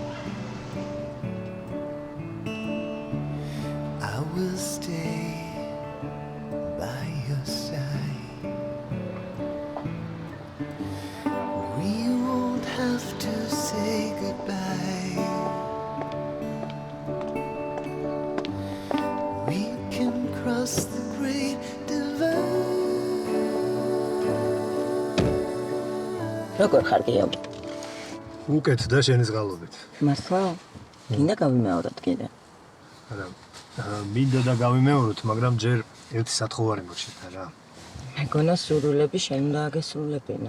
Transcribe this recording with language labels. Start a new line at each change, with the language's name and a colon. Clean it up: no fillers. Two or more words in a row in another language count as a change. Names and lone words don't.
English: I will stay by your side. We won't have to say goodbye. We can cross the great divide.
Georgian: როგორ ხარ გიო? უკეთ და შენის გალობით. მართლა? გინდა გავიმეოროთ კიდე. არა. მინდა და გავიმეოროთ, მაგრამ ჯერ ერთი სათხოვარი მოჩნდა რა. მეგონა სურვილები შენ უნდა აგესრულებინა.